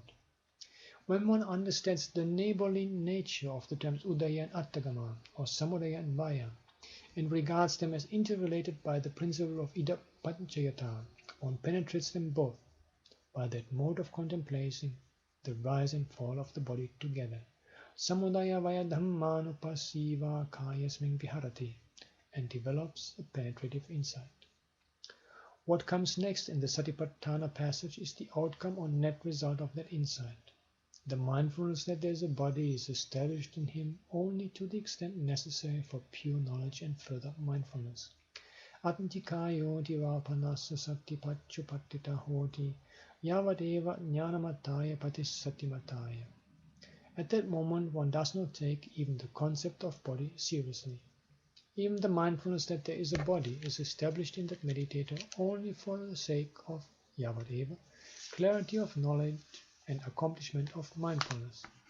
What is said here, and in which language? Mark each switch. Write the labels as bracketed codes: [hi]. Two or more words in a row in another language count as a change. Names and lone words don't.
[en] When one understands the neighborly nature of the terms udaya and attagama, or samudaya and vaya, and regards them as interrelated by the principle of idapaccayata, one penetrates them both by that mode of contemplating the rise and fall of the body together. [pi] Samudaya vaya dhammanupasiva kayasmin viharati, [en] and develops a penetrative insight. What comes next in the Satipatthana passage is the outcome or net result of that insight. The mindfulness that there is a body is established in him only to the extent necessary for pure knowledge and further mindfulness. [pi] Atintikayo divapanassa sattipachupattita hoti yavadeva jnanamataya patisatimataya. [en] At that moment one does not take even the concept of body seriously. Even the mindfulness that there is a body is established in that meditator only for the sake of yavadeva, clarity of knowledge and accomplishment of mindfulness.